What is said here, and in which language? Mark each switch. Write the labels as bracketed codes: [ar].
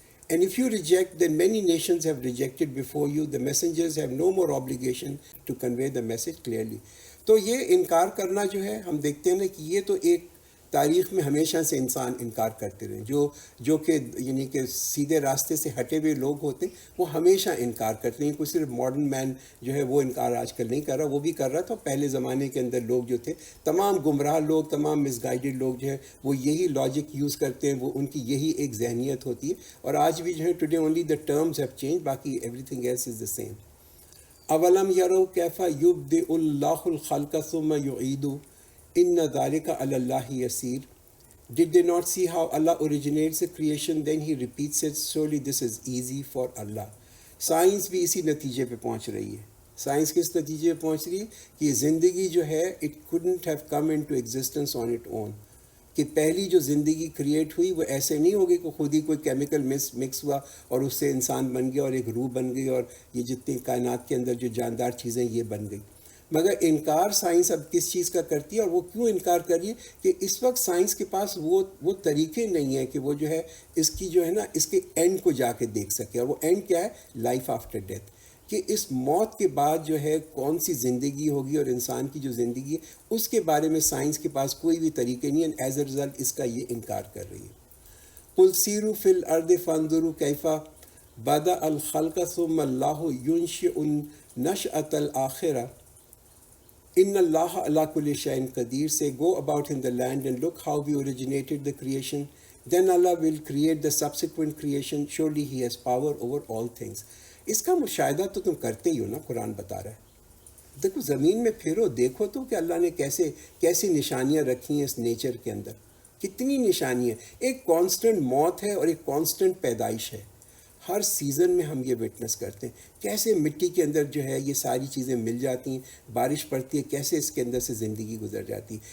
[en] And if you reject, then many nations have rejected before you. The messengers have no more obligation to convey the message clearly. [ur] تو یہ انکار کرنا جو ہے، ہم دیکھتے ہیں نا کہ یہ تو ایک تاریخ میں ہمیشہ سے انسان انکار کرتے رہے، جو کہ یعنی کہ سیدھے راستے سے ہٹے ہوئے لوگ ہوتے ہیں وہ ہمیشہ انکار کرتے ہیں. کوئی صرف ماڈرن مین جو ہے وہ انکار آج کل نہیں کر رہا، وہ بھی کر رہا تھا. پہلے زمانے کے اندر لوگ جو تھے، تمام گمراہ لوگ، تمام مس گائیڈڈ لوگ جو ہے وہ یہی لاجک یوز کرتے ہیں، وہ ان کی یہی ایک ذہنیت ہوتی ہے. اور آج بھی جو ہے [en] Today only the terms have change, باقی everything else is the same. [ar] اولم یروا کیف یبدئ اللہ الخلق ثم یعیدہ ان ذلک علی اللہ یسیر. [en] Did they not see how Allah originates the creation, then he repeats it? Surely this is easy for Allah. [ur] Science بھی اسی نتیجے پہ پہنچ رہی ہے. سائنس کس نتیجے پہ پہنچ رہی ہے کہ یہ زندگی جو ہے [en] it couldn't have come into existence on its own. [ur] کہ پہلی جو زندگی کریٹ ہوئی وہ ایسے نہیں ہوگی کہ خود ہی کوئی کیمیکل مکس ہوا اور اس سے انسان بن گیا اور ایک روح بن گئی اور یہ جتنی کائنات کے اندر جو جاندار چیزیں یہ بن گئی. مگر انکار سائنس اب کس چیز کا کرتی ہے، اور وہ کیوں انکار کر رہی ہے کہ اس وقت سائنس کے پاس وہ طریقے نہیں ہیں کہ وہ جو ہے اس کی جو ہے نا اس کے اینڈ کو جا کے دیکھ سکے. اور وہ اینڈ کیا ہے؟ [en] life after death, [ur] کہ اس موت کے بعد جو ہے کون سی زندگی ہوگی اور انسان کی جو زندگی ہے اس کے بارے میں سائنس کے پاس کوئی بھی طریقے نہیں ہے. ایز اے رزلٹ اس کا یہ انکار کر رہی ہے. [ar] قل سیروا فی الارض فانظروا کیف بدأ الخلق ثم اللہ ینشئ النشأۃ الآخرہ ان اللہ علی کل شیء قدیر. [en] سے go about in the land and look how we originated the creation, then Allah will create the subsequent creation, surely he has power over all things. [ur] اس کا مشاہدہ تو تم کرتے ہی ہو نا، قرآن بتا رہا ہے. دیکھو زمین میں پھرو، دیکھو تو کہ اللہ نے کیسی نشانیاں رکھی ہیں اس نیچر کے اندر. کتنی نشانیاں، ایک کانسٹنٹ موت ہے اور ایک کانسٹنٹ پیدائش ہے. ہر سیزن میں ہم یہ وٹنس کرتے ہیں کیسے مٹی کے اندر جو ہے یہ ساری چیزیں مل جاتی ہیں، بارش پڑتی ہے، کیسے اس کے اندر سے زندگی گزر جاتی ہے.